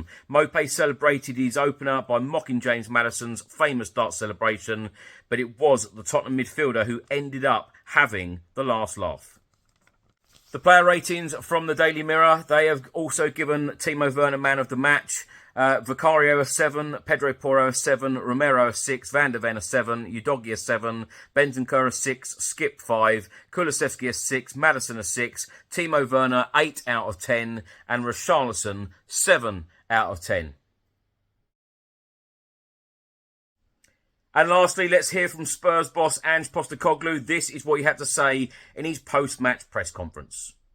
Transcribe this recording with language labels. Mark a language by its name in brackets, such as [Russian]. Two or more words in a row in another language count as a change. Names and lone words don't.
[English] Maupay celebrated his opener by mocking James Maddison's famous dart celebration, but it was the Tottenham midfielder who ended up having the last laugh. The player ratings from the Daily Mirror, they have also given Timo Werner man of the match. Vicario a 7, Pedro Porro a 7, Romero a 6, Van der Ven a 7, Udogie a 7, Bentancur a 6, Skip 5, Kulusevski a 6, Maddison a 6, Timo Werner 8 out of 10, and Richarlison 7 out of 10. And lastly, let's hear from Spurs boss Ange Postecoglou. This is what he had to say in his post-match press conference.